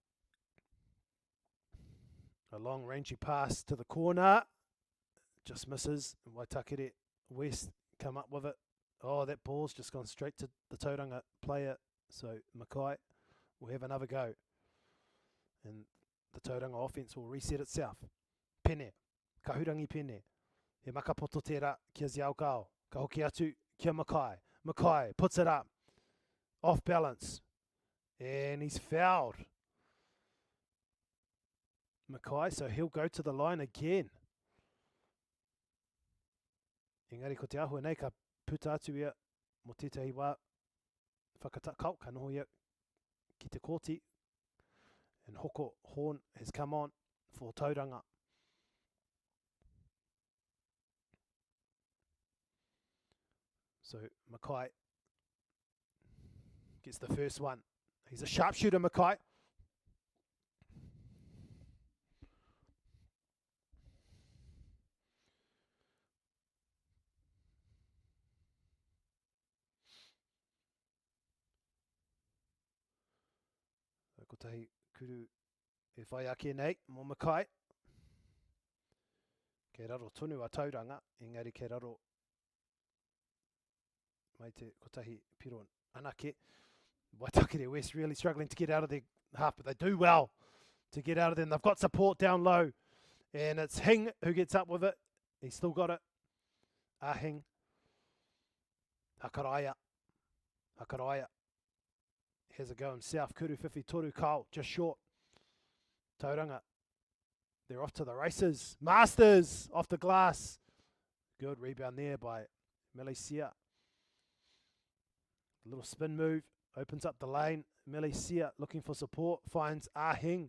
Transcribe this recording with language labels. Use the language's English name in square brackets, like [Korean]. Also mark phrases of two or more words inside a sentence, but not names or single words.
[English] A long rangey pass to the corner. Just misses. Waitakere West come up with it. Oh, that ball's just gone straight to the Tauranga player. So Mackay will have another go. And the Tauranga offense will reset itself. Pene. Kahurangi Pene. [Māori] He makapoto tērā kia Xiao Gao. Ka hoki atu kia Mackay. [English] Mackay puts it up. Off balance. And he's fouled. Mackay, so he'll go to the line again. [Māori] Engari ko te ahua nei ka puta atu ia mo tētahi wā whakatakau ka noho ia ki te kōti. [English] And hoko horn has come on for Tauranga. So Mackay gets the first one. He's a sharpshooter, Mackay. [Māori] Ko tahi kuru e whai ake nei, mō Mackay. Kei raro tonu a Tauranga, engari kei raro mai te kotahi piro anake. [English] Waitakere West really struggling to get out of their half, but they do well to get out of them. They've got support down low, and it's Hing who gets up with it. He's still got it. Hing. Hakaraya. Hakaraya has a go himself. [Māori] Kuru whiwhi toru kau, [English] just short. Tauranga. They're off to the races. Masters off the glass. Good rebound there by Melicia. A little spin move. Opens up the lane. Melicia looking for support. Finds Hing.